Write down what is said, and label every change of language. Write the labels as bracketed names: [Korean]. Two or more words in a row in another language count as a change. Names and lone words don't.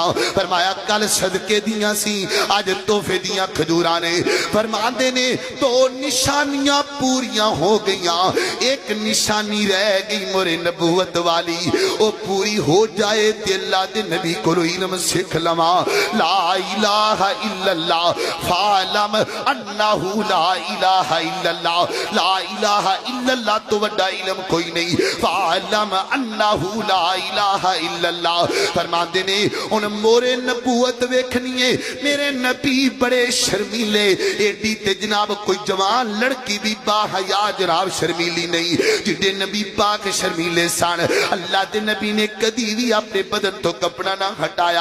[Punjabi] فرمایا کل صدقے دیاں سی، اج تحفے دیاں کھجوراں نے. فرماتے نے تو نشانیاں پوریاں ہو گئیاں، ایک نشانی رہ گئی مہرِ نبوت والی، او پوری ہو جائے تے اللہ دے نبی کولوں علم سکھ لواں. [Arabic] لا إله إلا الله فاعلم أنه لا إله إلا الله، لا إله إلا الله [Punjabi] تو وڈا علم کوئی نہیں, [Arabic] فاعلم أنه لا إله إلا الله. [Punjabi] فرماتے نے ہن مہرِ نبوت ویکھنی ہے، میرے نبی بڑے شرمیلے، ایڈی تے جناب کوئی جوان لڑکی بھی باحیا جناب شرمیلی نہیں، جیڈے نبی پاک شرمیلے سن. اللہ دے نبی نے کدی بھی اپنے بدن تو کپڑا نہ ہٹایا.